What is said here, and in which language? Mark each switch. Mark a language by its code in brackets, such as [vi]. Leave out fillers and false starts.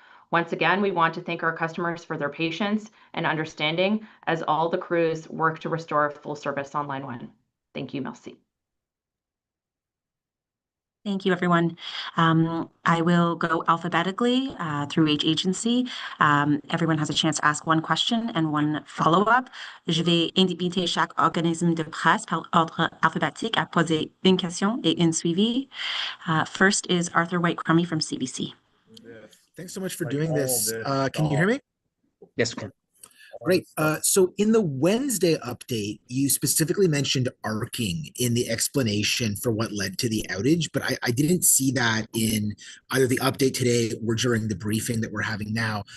[en] Once again, we want to thank our customers for their patience and understanding as all the crews work to restore full service on Line 1. Thank you, merci. Thank you, everyone. I will go alphabetically through each agency. Everyone has a chance to ask one question and one follow-up. [fr] Je vais inviter chaque organisme de presse par ordre alphabétique à poser une question et une suivie. [en] First is Arthur White-Crummy from CBC. Thanks so much for doing this. Can you hear me? Yes, we can. Great. So in the Wednesday update, you specifically mentioned arcing in the explanation for what led to the outage, but I didn't see that in either the update today or during the briefing that we're having now.